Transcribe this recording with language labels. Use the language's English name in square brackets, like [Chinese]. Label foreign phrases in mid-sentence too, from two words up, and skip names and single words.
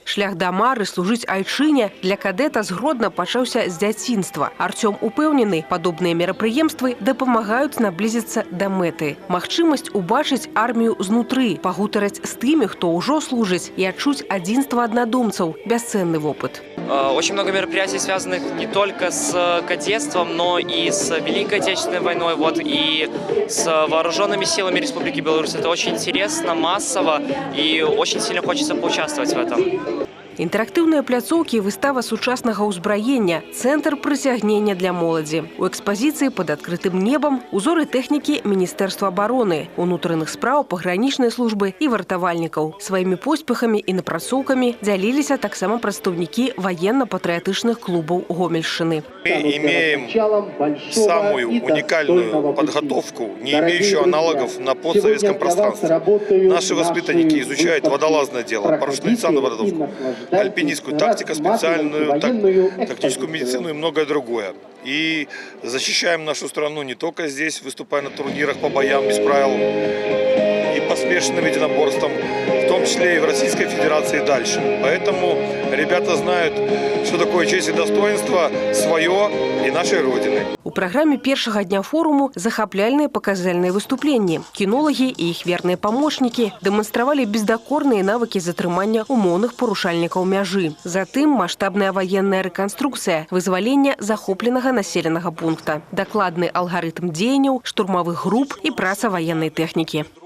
[Belarusian] Шлях да мары служыць айчыне для кадэта з Гродна пачаўся з дзяцінства. Артём упэўнены, падобныя мерапрыемствы дапамагаюць наблізіцца да мэты. Магчымасць убачыць армію знутры, пагутарыць з тымі, хто ўжо служыць, і адчуць адзінства аднадумцаў – бясцэнны вопыт. [Russian] Очень много мероприятий, связанных не только с кадетством, но и с Великой Отечественной войной, и с вооруженными силами Республики Беларусь. Это очень интересно, массово, и очень сильно хочется поучаствовать в этом. [Belarusian] Інтэрактыўныя пляцоўкі, выстава сучаснага ўзбраення, цэнтр прыцягнення для моладзі. У экспазіцыі пад адкрытым небам узоры тэхнікі Міністэрства абароны, унутраных спраў, пагранічнай службы і вартавальнікаў. Сваімі поспехамі і напрацоўкамі дзяліліся таксама прадстаўнікі военно-патрыятычных клубаў Гомельшчыны. [Russian] Мы имеем самую уникальную подготовку, не имеющую аналогов на постсоветском пространстве. Наши воспитанники изучают водолазное дело, парашютно-авиационную подготовку, альпинистскую тактику, специальную тактическую медицину и многое другое. И защищаем нашу страну не только здесь, выступая на турнирах по боям без правил и по смешанным единоборствам, в том числе и в Российской Федерации и дальше. Поэтому ребята знают, что такое честь и достоинство свое и нашей Родины. [Belarusian] У праграме першага дня форуму захапляльныя паказальныя выступленні. Кінолагі і іх верныя памочнікі дэманстравалі бездакорныя навыкі затрымання умоўных парушальнікаў мяжы. Затым маштабная ваенная рэканструкцыя вызвалення захопленага населенага пункта, дакладны алгарытм дзеянняў штурмавых груп і праца ваеннай тэхнікі.